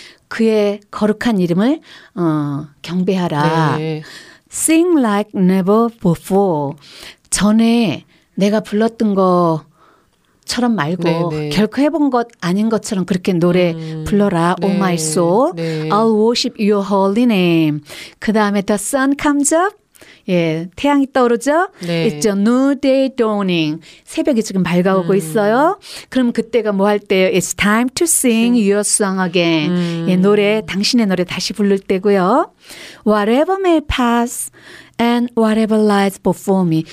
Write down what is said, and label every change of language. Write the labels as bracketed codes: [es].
[ko] 그의 거룩한 이름을 경배하라. 네. [en] Sing like never before. [ko] 전에 내가 불렀던 것처럼 말고 네, 네. 결코 해본 것 아닌 것처럼 그렇게 노래 불러라. 네. [en] Oh my soul. [ko] 네. [en] I'll worship your holy name. [ko] 그 다음에 [en] the sun comes up. [ko] 예, 태양이 떠오르죠? 네. [en] It's a new day dawning. [ko] 새벽이 지금 밝아오고 있어요. 그럼 그때가 뭐 할 때요? [en] It's time to sing your song again. [ko] 예, 노래, 당신의 노래 다시 부를 때고요. [en] Whatever may pass and whatever lies before me.